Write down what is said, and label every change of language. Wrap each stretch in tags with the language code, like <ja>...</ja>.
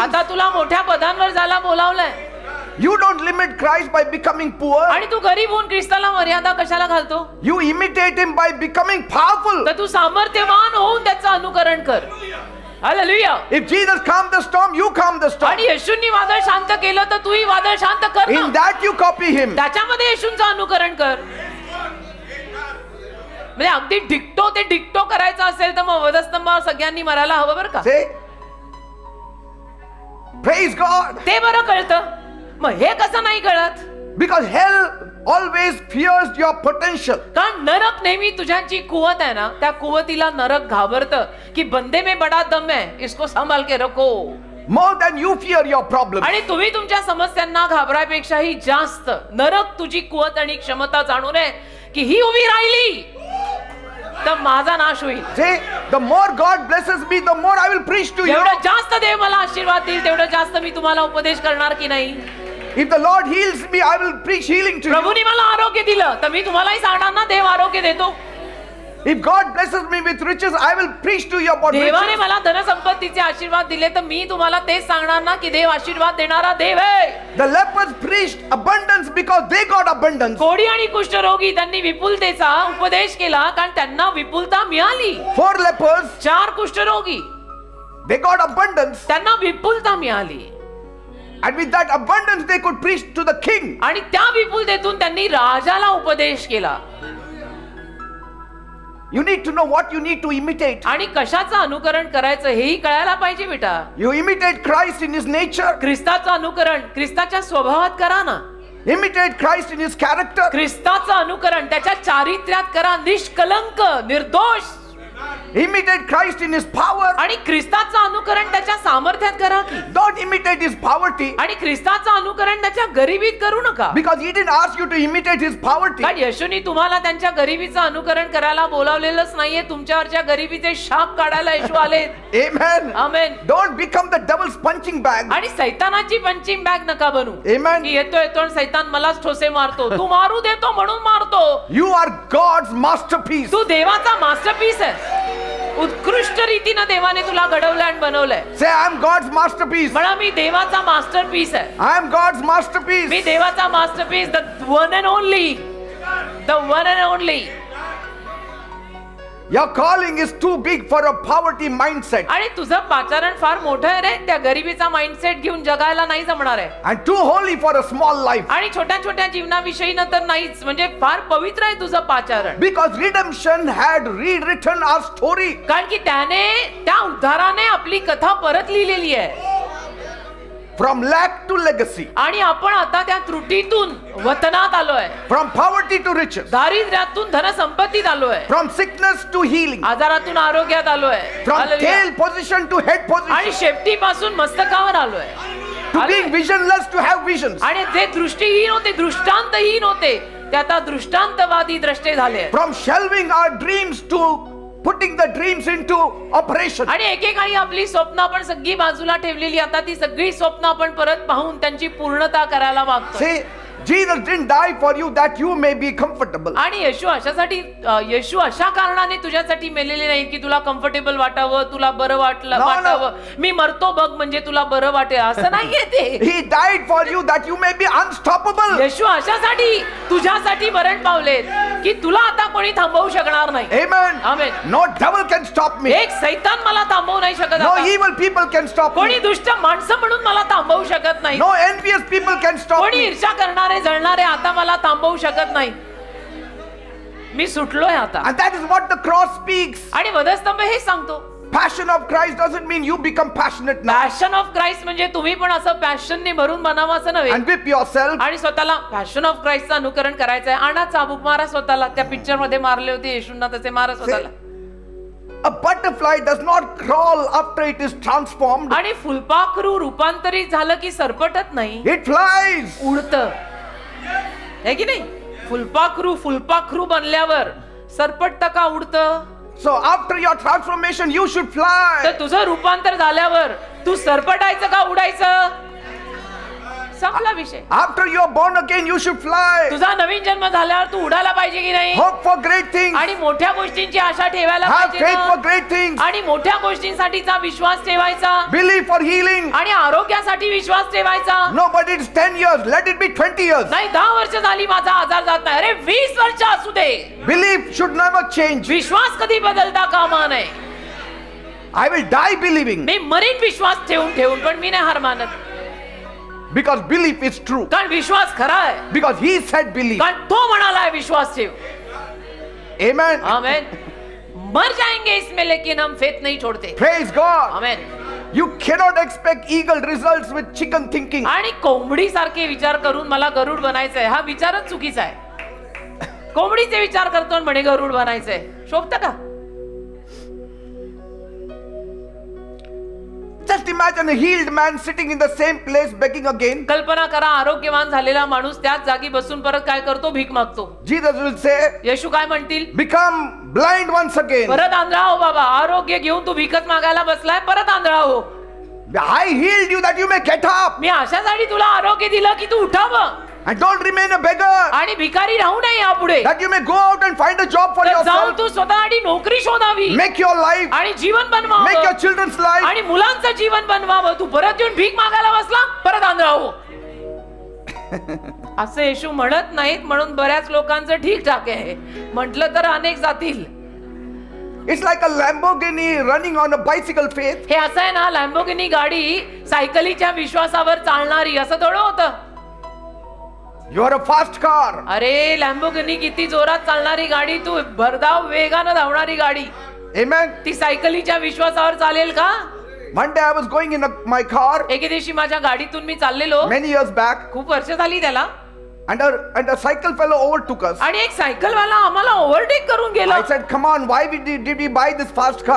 <mr>आता तुला मोठ्या पदांवर जायला बोलावलंय.</mr> <en>You don't limit Christ by becoming poor.</en> <mr>आणि तू गरीब होऊन ख्रिस्ताला मर्यादा कशाला घालतो?</mr> <en>You imitate him by becoming powerful.</en> <mr>तर तू सामर्थ्यवान होऊन त्याचं अनुकरण कर. Hallelujah.</mr> <en>If Jesus calmed the storm, you calm the storm.</en> <mr>आणि येशूंनी वादळ शांत केलं तर तूही वादळ शांत कर ना.</mr> <en>In that you copy him.</en> <mr>त्याच्यामध्ये येशूंचं अनुकरण कर. म्हणजे अगदी डिक्टो करायचं असेल तर मग वधस्तंभावर सगळ्यांनी मरायला हवं बरं का.</mr> <en>Say, praise God.</en> <mr>ते बरं कळतं, मग हे कसं नाही कळत?</mr> <en>Because hell always fears your potential.</en> <mr>कारण नरक नेहमी तुझ्या जी कुवत आहे ना, त्या कुवतीला नरक घाबरतं की</mr> <hi>बंदे में बडा दम है, इसको संभाल के रखो.</hi> <en>More than you fear your problem.</en> <mr>आणि तुम्ही तुमच्या समस्यांना घाबरायपेक्षाही जास्त नरक तुझी कुवत आणि क्षमता जाणून आहे की ही उभी राहिली तर माझा नाश होईल.</mr> <en>Say, the more God blesses me, the more I will preach to you.</en> <mr>जेवढं जास्त देव मला आशीर्वाद देईल तेवढं जास्त मी तुम्हाला उपदेश करणार की नाही.</mr> <en>If the Lord heals me, I will preach healing to you.</en> <mr>प्रभूने मला आरोग्य दिलं तर मी तुम्हालाही सांगणार ना देव आरोग्य देतो.</mr> <en>If God blesses me with riches, I will preach to you about</en> <mr>देवाने</mr> <en>riches.</en> <mr>मला धनसंपत्तीचे आशीर्वाद दिले तर मी तुम्हाला तेच सांगणार ना की देव आशीर्वाद देणारा देव आहे.</mr> <en>The lepers preached abundance because they got abundance.</en> <mr>कोढी आणि कुष्ठरोगी त्यांनी विपुलतेचा उपदेश केला कारण त्यांना विपुलता मिळाली.</mr> <en>4 lepers,</en> <mr>4 कुष्ठरोगी</mr> <en>they got abundance.</en> <mr>त्यांना विपुलता मिळाली</mr> <en>And with that abundance, they could preach to the king.</en> <mr>आणि त्या विपुलतेतून त्यांनी राजाला उपदेश केला.</mr> <en>You need to know what you need to imitate.</en> <mr>आणि कशाचं अनुकरण करायचं हेही कळायला पाहिजे बेटा.</mr> <en>You imitate Christ in his nature.</en> <mr>ख्रिस्ताचं अनुकरण ख्रिस्ताच्या स्वभावात करा ना.</mr> <en>Imitate Christ in his character.</en> <mr>ख्रिस्ताचं अनुकरण त्याच्या चारित्र्यात करा, निष्कलंक निर्दोष.</mr> <en>Imitate Christ in his power.</en> <mr>आणि ख्रिस्ताचं अनुकरण त्याच्या सामर्थ्यात करा की.</mr> <en>Don't imitate his poverty.</en> <mr>आणि ख्रिस्ताचं अनुकरण त्याच्या गरिबीत करू नका.</mr> <en>Because he didn't ask you to imitate his poverty.</en> <mr>कारण येशूनी तुम्हाला त्यांच्या गरिबीचं अनुकरण करायला बोलावलेलंच नाहीये. तुमच्यावरच्या गरिबीचे शाप काढायला येशू आले.</mr> <en>Amen.</en> <mr>Amen.</mr> <en>Don't become the devil's punching bag.</en> <mr>आणि सैतानाची पंचिंग बॅग नका बनू.</mr> <en>Amen.</en> <mr>की येतो आणि सैतान मलाच ठोसे मारतो, तू मारू देतो म्हणून मारतो.</mr> <en>You are God's masterpiece.</en> <mr>तू देवाचा मास्टरपीस आहे. उत्कृष्ट रीतीने देवाने तुला घडवलं आणि बनवलंय.</mr> <en>Say, I am God's masterpiece.</en> <mr>म्हणा मी देवाचा मास्टरपीस आहे.</mr> <en>I am God's masterpiece.</en> <mr>मी देवाचा masterpiece,</mr> <en>the one and only,</en> <mr>the one and only.</mr> <en>Your calling is too big for a poverty mindset</en> <mr>आणि तुझं पाचारण फार मोठं आहे रे. त्या गरिबीचा माइंडसेट घेऊन जगायला नाही जमणार आहे.</mr> <en>and too holy for a small life.</en> <mr>आणि छोट्या छोट्या जीवनाविषयी न तर नाहीच. म्हणजे फार पवित्र आहे तुझं पाचारण.</mr> <en>Because redemption had rewritten our story.</en> <mr>कारण की त्याने त्या उद्धाराने आपली कथा परत लिहिलेली आहे.</mr> <en>From lack to legacy.</en> <mr>आणि आपण आता त्या त्रुटीतून वतनात आलोय.</mr> <en>From poverty to riches.</en> <mr>दारिद्र्यातून धनसंपत्तीत आलोय.</mr> <en>From sickness to healing.</en> <mr>आजारातून आरोग्यात आलोय.</mr> <en>From</en> <mr>hallelujah.</mr> <en>tail position to head position.</en> <mr>आणि शेपटीपासून मस्तकावर आलोय.</mr> <en>To being visionless to have visions.</en> <mr>आणि जे दृष्टीहीन होते, दृष्टांतहीन होते, ते आता दृष्टांतवादी द्रष्टे झाले.</mr> <en>From shelving our dreams to putting the dreams into operation.</en> <mr>आणि एकेकाळी आपली स्वप्न आपण सगळी बाजूला ठेवलेली, आता ती सगळी स्वप्न आपण परत पाहून त्यांची पूर्णता करायला मागतो.</mr> <en>See, Jesus didn't die for you that you may be comfortable.</en> <mr>आणि येशू अशा कारणाने तुझ्यासाठी मेलेले नाही की तुला कम्फर्टेबल वाटावं, तुला बरं वाटावं. मी मरतो बघ म्हणजे तुला बरं वाटेल असं नाहीये ते.</mr> <en>He died for you that you may be unstoppable.</en> <mr>येशू अशासाठी तुझ्यासाठी मरण पावलेत की तुला आता कोणी थांबवू शकणार नाही.</mr> <en>Amen.</en> <mr>Amen.</mr> <en>No devil can stop me.</en> <mr>एक सैतान मला थांबवू नाही शकत.</mr> <en>No</en> <mr>आता</mr> <en>evil people can stop</en> <mr>कोणी</mr> <en>me.</en> <mr>दुष्ट माणसं म्हणून मला थांबवू शकत नाही.</mr> <en>No envious people can stop</en> <mr>कोणी</mr> <en>me.</en> <mr>ईर्ष्या करणारे जळणारे आता मला थांबवू शकत नाही. मी सुटलोय आता.</mr> <en>And that is what the cross speaks.</en> <mr>आणि वधस्तंभ हे सांगतो.</mr> <en>Passion of Christ doesn't mean you become passionate now</en> <mr>passion of Christ म्हणजे तुम्ही पण असं पॅशनने भरून बनावं असं नव्हे.</mr> <en>and whip yourself.</en> <mr>आणि स्वतःला पॅशन ऑफ क्राइस्टचं अनुकरण करायचंय. आणा चाबूक मारा स्वतःला. त्या पिक्चर मध्ये मारले होते येशूंना तसे मारा स्वतःला.</mr> <en>A butterfly does not crawl after it is transformed.</en> <mr>आणि फुलपाखरू रूपांतरित झालं की सरपटत नाही,</mr> <en>It flies.</en> <mr>उडतं. है की नाही? फुलपाखरू बनल्यावर सरपटतं का उडतं?</mr> <en>So after your transformation you should fly.</en> <mr>तर तुझं रूपांतर झाल्यावर तू सरपटायचं का उडायचं? संपला विषय.</mr> <en>After you are born again you should fly.</en> <mr>तुझा नवीन जन्म झाल्यावर तू उडायला पाहिजे की नाही?</mr> <en>Hope for great things.</en> <mr>आणि मोठ्या गोष्टींची आशा ठेवायला</mr> <en>Have</en> <mr>पाहिजे</mr> <en>faith for</en> <mr>ना?</mr> <en>great things.</en> <mr>आणि मोठ्या गोष्टींसाठीचा विश्वास ठेवायचा.</mr> <en>Believe for healing.</en> <mr>आणि आरोग्यासाठी विश्वास ठेवायचा.</mr> <en>No, but it's 10 years. Let it be 20 years.</en> <mr>नाही 10 वर्ष झाली माझा आजार जात नाही. अरे 20 वर्ष असू दे.</mr> <en>Belief should never change.</en> <mr>विश्वास कधी बदलता कामा नये.</mr> <en>I will die believing</en> <mr>मी marine विश्वास ठेवून पण मी नाही हार मानत.</mr> <en>because belief is true.</en> <mr>कारण विश्वास खरा आहे.</mr> <en>Because he said believe.</en> <mr>कारण तो म्हणालाय विश्वास ठेव.</mr> <en>Amen.</en> <mr>आमेन.</mr> <hi>मर जाएंगे इसमें लेकिन हम फेथ नहीं छोड़ते.</hi> <en>Praise God.</en> <mr>Amen.</mr> <en>You cannot expect eagle results with chicken thinking.</en> <mr>आणि कोंबडी सारखे विचार करून मला गरुड बनायचंय हा विचारच चुकीचा आहे. कोंबडीचे विचार करतो आणि म्हणे गरुड बनायचंय. शोभतं का?</mr> <en>Just imagine a healed man sitting in the same place begging again.</en> <mr>कल्पना करा आरोग्यवान झालेला माणूस त्याच जागी बसून परत काय करतो? भीक मागतो.</mr> <en>Jesus will say,</en> <mr>येशू काय म्हणतील?</mr> <en>become blind once again.</en> <mr>परत आंधळा हो बाबा. आरोग्य घेऊन तू भीकच मागायला बसलाय, परत आंधळा हो.</mr> <en>I healed you that you may get up.</en> <mr>मी अशासाठी तुला आरोग्य दिलं की तू उठावं</mr> <en>And don't remain a beggar.</en> <mr>आणि भिकारी राहू नये यापुढे.</mr> <en>That you may go out and find a job for</en> <mr>तर जाऊन</mr> <en>yourself.</en> <mr>तू स्वतःसाठी नोकरी शोधावी</mr> <en>Make your life.</en> <mr>आणि जीवन</mr> <en>Make your</en> <mr>बनवावं</mr> <en>children's life.</en> <mr>आणि मुलांचं जीवन बनवावं. तू परत येऊन भीक मागायला बसला, परत आंधळा हो. असं येशू म्हणत नाहीत म्हणून बऱ्याच लोकांचं ठीकठाक आहे. म्हटलं तर अनेक जातील.</mr> <en>It's like a Lamborghini running on a bicycle faith.</en> <mr>हे असं आहे ना, लॅम्बोर्गिनी गाडी सायकलीच्या विश्वासावर चालणारी असं थोडं होतं.</mr> <en>You are a fast car.</en> <mr>अरे लॅम्बोर्गिनी किती जोरात चालणारी गाडी, तू भरधाव वेगानं धावणारी गाडी.</mr> <en>Amen.</en> <mr>ती सायकलीच्या विश्वासावर चालेल का?</mr> <en>One day I was going in my car</en> <mr>एके दिवशी माझ्या गाडीतून मी चाललेलो,</mr> <en>many years back,</en> <mr>खूप वर्ष झाली त्याला,</mr> <en>and a cycle fellow overtook us.</en> <mr>आणि एक सायकलवाला आम्हाला ओव्हरटेक करून गेला.</mr> <en>I said, "Come on, why did we buy this fast car?</en>